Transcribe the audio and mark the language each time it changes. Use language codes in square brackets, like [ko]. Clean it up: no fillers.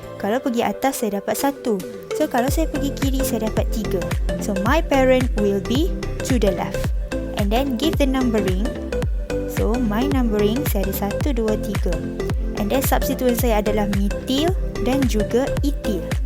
[ms] Kalau pergi atas, saya dapat 1. So, kalau saya pergi kiri, saya dapat 3. [en] So, my parent will be to the left. And then, give the numbering. So, my numbering, [ms] saya ada [en] 1, 2, 3. And then, [ms] substituent saya adalah methyl dan juga ethyl.